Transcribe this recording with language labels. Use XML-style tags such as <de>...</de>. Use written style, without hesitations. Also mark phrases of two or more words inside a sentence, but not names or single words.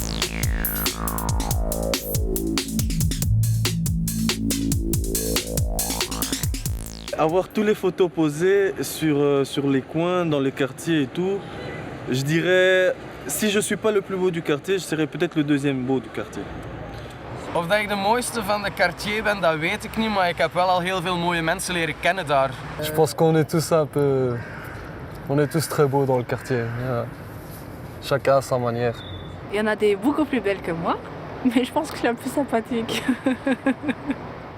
<fr>Avoir tous les photos posées sur les coins, dans les quartiers et tout, je dirais, si je ne suis pas le plus beau du quartier, je serais peut-être le deuxième beau du quartier.</fr> <nl>Of dat ik de mooiste van de quartier ben, dat weet ik niet, maar ik heb wel al heel veel mooie mensen leren kennen daar.</nl> <fr>Je pense qu'on est tous un peu... On est tous très beaux dans le quartier. Yeah. Chacun à sa manière. Il y en a des beaucoup plus belles que moi, mais je pense que je suis la plus sympathique.</fr>